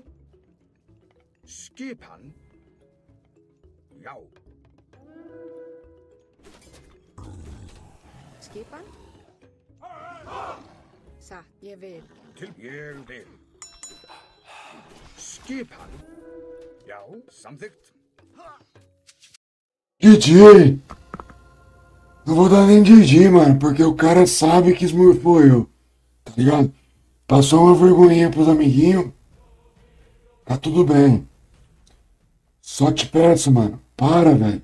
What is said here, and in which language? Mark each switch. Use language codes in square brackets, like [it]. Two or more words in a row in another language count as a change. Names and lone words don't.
[is] Skipan. Já. Skipan? Satt, ég vil. Ég vil. Skipan. Já, samþykkt. [en] GG! [pt] Não vou dar nem GG, mano, porque o cara sabe que esmurfou eu. Tá ligado? Passou uma vergonhinha pros amiguinhos. Tá tudo bem. Só te peço, mano. Para, velho.